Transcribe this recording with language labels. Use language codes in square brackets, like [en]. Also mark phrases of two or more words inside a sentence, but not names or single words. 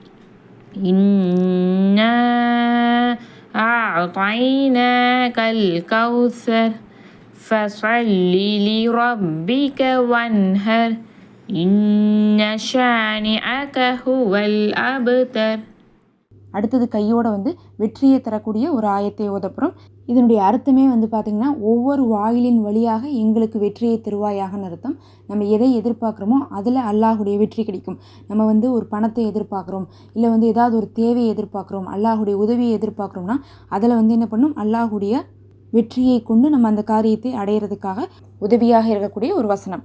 [ar] إنا أعطيناك الكوثر فصل لربك وانهر. إن شانئك هو الأبتر. [ta] அடுத்தது கையோட வெற்றியை தரக்கூடிய ஒரு ஆயத்தை ஓதப்புறம். இதனுடைய அர்த்தமே பார்த்திங்கன்னா ஒவ்வொரு வாயிலின் வழியாக எங்களுக்கு வெற்றியை தருவாயாகன்னு அர்த்தம். நம்ம எதை எதிர்பார்க்குறோமோ அதில் அல்லாஹுடைய வெற்றி கிடைக்கும். நம்ம ஒரு பணத்தை எதிர்பார்க்குறோம், இல்லை ஏதாவது ஒரு தேவையை எதிர்பார்க்குறோம், அல்லாஹுடைய உதவியை எதிர்பார்க்குறோம்னா அதில் என்ன பண்ணும், அல்லாஹுடைய வெற்றியை கொண்டு நம்ம அந்த காரியத்தை அடையிறதுக்காக உதவியாக இருக்கக்கூடிய ஒரு வசனம்.